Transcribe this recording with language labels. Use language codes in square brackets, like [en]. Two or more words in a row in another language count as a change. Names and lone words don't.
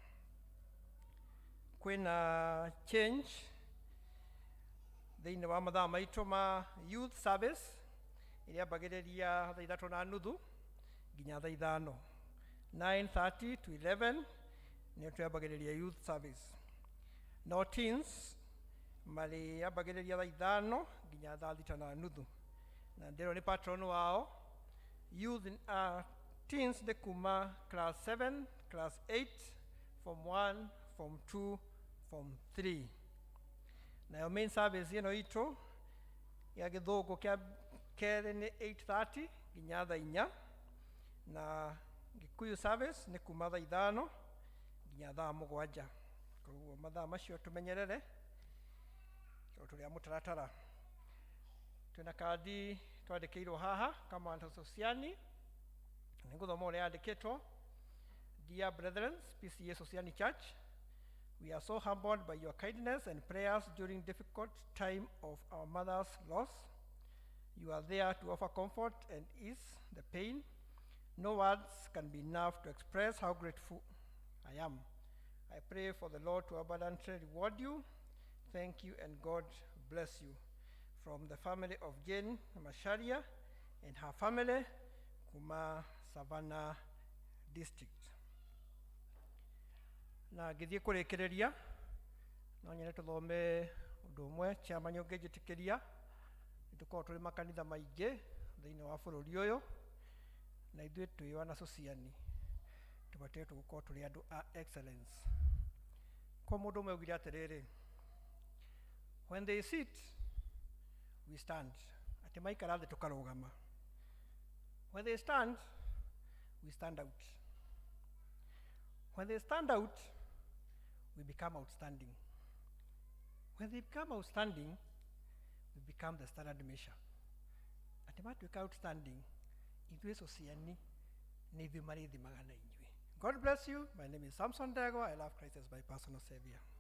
[ki] Kwĩna change thĩinĩ wa mathaa maitũ ma [en] youth service [ki] iria ambagĩrĩria thaa 3:30 nginya thaa 5, 9:30 to 11 nĩyo twambagĩrĩria [en] youth service. [ki] No teens marĩ ambagĩrĩria thaa 5 nginya thaa 6:30, na ndĩrwo nĩ patron wao. [en] Youth teens [ki] nĩ kuma [en] class 7, class 8, form 1, form 2, form 3. [ki] Nayo [en] main service [ki] ĩno itũ ya gĩthũngũ kĩa kerĩ nĩ 8:30 nginya thaa 4, na Gĩkũyũ service nĩ kuma thaa 5 nginya thaa 7. Koguo mathaa macio tũmenyerere tũrĩa mũtaratara. Twĩna kandi twandĩkĩirwo haha kama Sociani, nĩngũthoma ũrĩa yandĩkĩtwo. [en] Dear brethren, PCA Sociani Church, we are so humbled by your kindness and prayers during difficult time of our mother's loss. You are there to offer comfort and ease the pain. No words can be enough to express how grateful I am. I pray for the Lord to abundantly reward you. Thank you and God bless you. From the family of Jane Masharia and her family, [ki] Kuma Savannah District. Na ngĩthiĩ kũrĩkĩrĩria no nyene tũthome ũndũ ũmwe chairman ũngĩnjĩtĩkĩria. Nĩtũkoragwo tũrĩ makanitha maingĩ thĩinĩ wa bũrũri ũyũ, na ithuĩ twĩ wana Sociani tũbatiĩ gũkorwo tũrĩ andũ a excellence. Kwa mũndũ ũmwe augire atĩrĩrĩ, [en] when they sit we stand, [ki] atĩ maikara thĩ tũkarũgama. [en] When they stand we stand out. When they stand out we become outstanding. When they become outstanding we become the standard measure. [ki] Atĩ matuĩka outstanding ithuĩ Sociani nĩ ithuĩ marĩthimaga na inyuĩ. [en] God bless you. My name is Samson Dego. I love Christ as my personal savior.